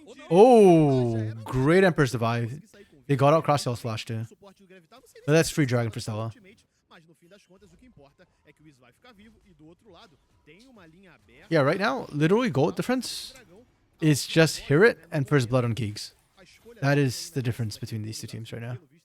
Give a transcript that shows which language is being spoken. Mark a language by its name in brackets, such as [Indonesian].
[English] Oh, great Emperor's Divide. They got out Cross Flash too. But that's free Dragon for Stella. [Portuguese] das contas, o que importa é que o Wiz vai ficar vivo e do outro lado tem uma linha aberta. [English] Yeah, right now, literally gold difference is just Hear It and First Blood on Geeks. That is the difference between these two teams right now.